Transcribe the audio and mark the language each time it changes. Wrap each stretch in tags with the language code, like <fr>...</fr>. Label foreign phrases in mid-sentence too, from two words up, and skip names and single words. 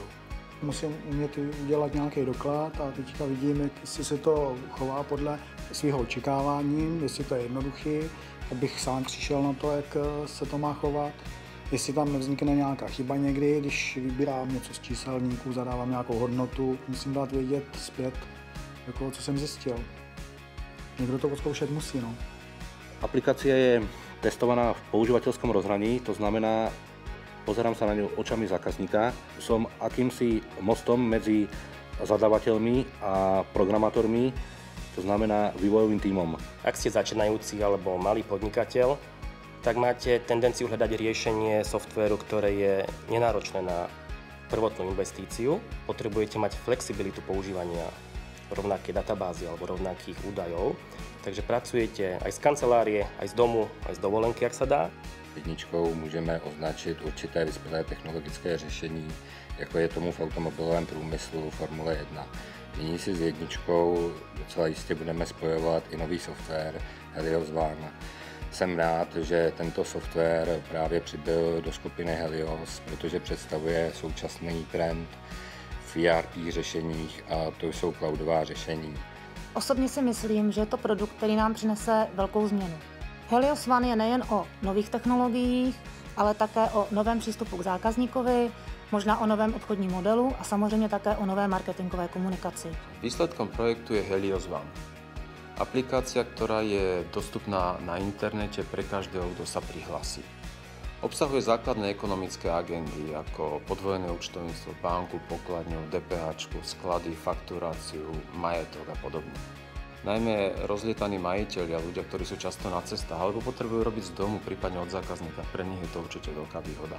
<cs>Musím umět udělat nějaký doklad a teďka vidím, jestli se to chová podle svého očekávání, jestli to je jednoduchý, abych sám přišel na to, jak se to má chovat. Jestli tam nevznikne nějaká chyba někdy, když vybírám něco z číselníků, zadávám nějakou hodnotu, musím dát vědět zpět, jako, co jsem zjistil. Někdo to odzkoušet musí, no.</cs> <sk>Aplikácia je testovaná v používateľskom rozhraní, to znamená, pozerám sa na ňu očami zákazníka. Som akýmsi mostom medzi zadávateľmi a programátormi, to znamená vývojovým tímom. Ak ste začínajúci alebo malý podnikateľ, tak máte tendenciu hľadať riešenie softvéru, ktoré je nenáročné na prvotnú investíciu. Potrebujete mať flexibilitu používania rovnaké databázy alebo rovnakých údajov. Takže pracujete aj z kancelárie, aj z domu, aj z dovolenky, ak sa dá.</sk> <cs>Jedničkou můžeme označit určité vyspělé technologické řešení, jako je tomu v automobilovém průmyslu Formule 1. Nyní si s jedničkou docela jistě budeme spojovat i nový software Helios One. Jsem rád, že tento software právě přibyl do skupiny Helios, protože představuje současný trend v ERP řešeních a to jsou cloudová řešení. Osobně si myslím, že je to produkt, který nám přinese velkou změnu. Helios One je nejen o nových technologiích, ale také o novém přístupu k zákazníkovi, možná o novém obchodním modelu a samozřejmě také o nové marketingové komunikaci.</cs> <sk>Výsledkom projektu je Helios One. Aplikácia, ktorá je dostupná na internete pre každého, kto sa prihlási. Obsahuje základné ekonomické agendy ako podvojené účtovníctvo, banku, pokladňu, DPH, sklady, fakturáciu, majetok a podobne. Najmä rozlietaní majiteľi a ľudia, ktorí sú často na cestách alebo potrebujú robiť z domu, prípadne od zákazníka, pre nich je to určite veľká výhoda.</sk>